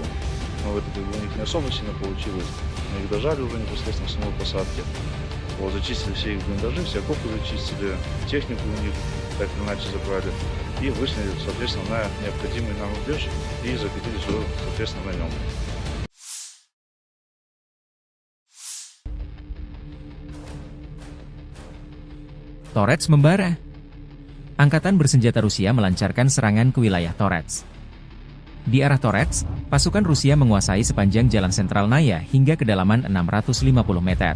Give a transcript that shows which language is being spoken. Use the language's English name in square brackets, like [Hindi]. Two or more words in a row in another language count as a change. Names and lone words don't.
[Russian] Но это у них не особо сильно получилось, мы их дожали уже непосредственно в самой посадке. Зачистили все их блиндажи, все окопы зачистили, технику у них так или иначе забрали, и вышли, соответственно, на необходимый нам рубеж и закатились уже, соответственно, на нем. [Indonesian] Torets membara. Angkatan bersenjata Rusia melancarkan serangan ke wilayah Torets. Di arah Torets, pasukan Rusia menguasai sepanjang jalan sentral Naya hingga kedalaman 650 meter.